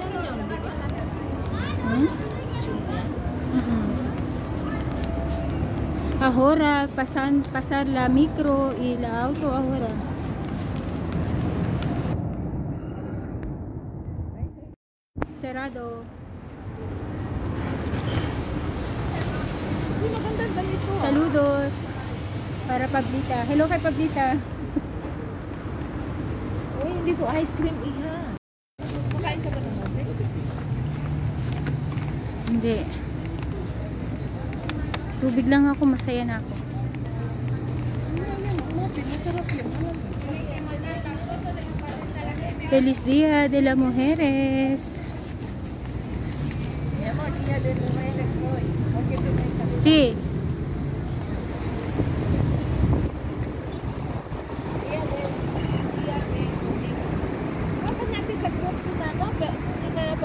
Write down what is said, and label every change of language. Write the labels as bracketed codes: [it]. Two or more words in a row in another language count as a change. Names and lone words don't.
[es] Ahora pasar la micro y la auto ahora. Cerrado. Saludos para Pablita. [tl] Hello kay Pablita. Uy, hindi to ice cream, iha. Makain ka ba ng mote? Hindi. Tubig lang ako, masaya na ako. Masarap yun. [es] Feliz Día de las Mujeres. Mi amor, Día de Mujeres hoy. Okay, Sí. [tl] Bakit natin sa group sinama?